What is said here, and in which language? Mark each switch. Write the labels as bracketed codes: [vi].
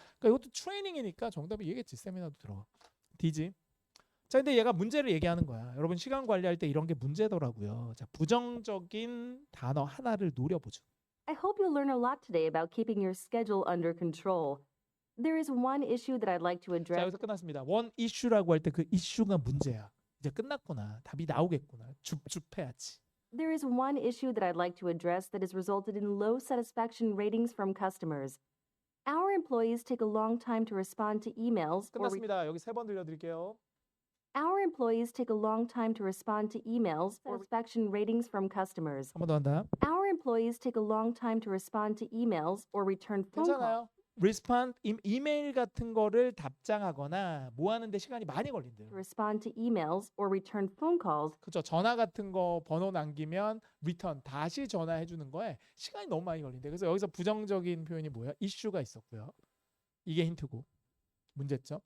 [ko] 그러니까 이것도 트레이닝이니까 정답이 얘겠지. 세미나도 들어가. D지. 자, 근데 얘가 문제를 얘기하는 거야. 여러분 시간 관리할 때 이런 게 문제더라고요. 자, 부정적인 단어 하나를 노려보죠. [en] I hope you'll learn a lot today about keeping your schedule under control. There is one issue that I'd like to [ko] 자, [en] address. [ko] 여기서 끝났습니다. 원 이슈라고 할 때 그 이슈가 문제야. 이제 끝났구나. 답이 나오겠구나. 줍줍해야지. [en] There is one issue that I'd like to address that has resulted in low satisfaction ratings from customers. Our employees take a long time to respond to emails or [ko] 끝났습니다. 여기 3번 들려드릴게요. [en] Our employees take a long time to respond to emails or satisfaction ratings from customers. [ko] 한 번 더 한다. [en] Our employees take a long time to respond to emails or return phone calls. [ko] 괜찮아요. respond 이메일 같은 거를 답장하거나 뭐 하는데 시간이 많이 걸린대요. [en] To respond to emails or return phone calls. [ko] 그죠? 전화 같은 거 번호 남기면 return 다시 전화해 주는 거에 시간이 너무 많이 걸린대. 그래서 여기서 부정적인 표현이 뭐야? 이슈가 있었고요. 이게 힌트고. 문제점.